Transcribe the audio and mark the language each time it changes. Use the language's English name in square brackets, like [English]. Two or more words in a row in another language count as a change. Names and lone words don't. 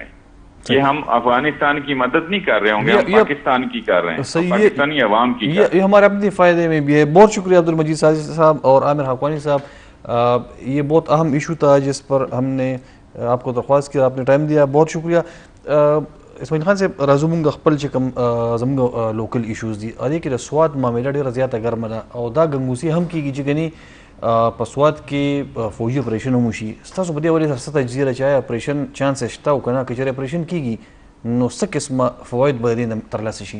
[Urdu] یہ ہم افغانستان کی مدد نہیں کر رہے ہوں گے, ہم پاکستان کی کر رہے ہیں, پاکستانی عوام کی. یہ ہمارے اپنے فائدے میں بھی ہے. بہت شکریہ عبد المجید سازی صاحب اور عامر حقانی صاحب. یہ بہت اہم ایشو تھا جس پر ہم نے آپ کو درخواست کیا, آپ نے ٹائم دیا, بہت شکریہ. [Pashto] اسماعیل خان صاحب, راځو مونږ خپل چې کوم زموږ [English] local issues [Pashto] دي هغې کې د سواد معامله ډېره زیاته ګرمه ده او دا ګنګوسي هم کېږي چې ګنې په سواد کې فوجي اپریشن هم وشي. ستاسو په دې ولې سره څه تجزیه ده چې آیا [English] operation chance [Pashto] شته او که نه, که چېرې اپریشن کېږي نو څه قسمه فواید به د دې نه ترلاسه شي؟